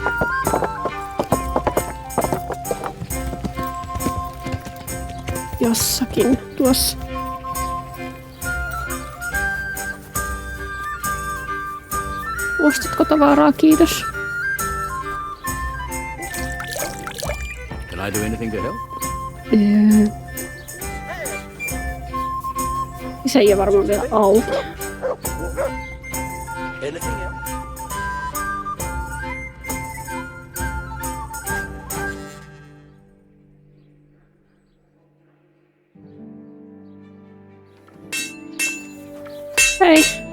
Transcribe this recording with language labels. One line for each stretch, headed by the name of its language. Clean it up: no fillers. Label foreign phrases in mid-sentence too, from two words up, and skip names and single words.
Finnish: Jossakin tuossa. Ostatko tavaraa? Kiitos.
English: Can I do anything to help?
Finnish: Se ei ole varmaan vielä auki.
English: Anything else?
Finnish: Hei.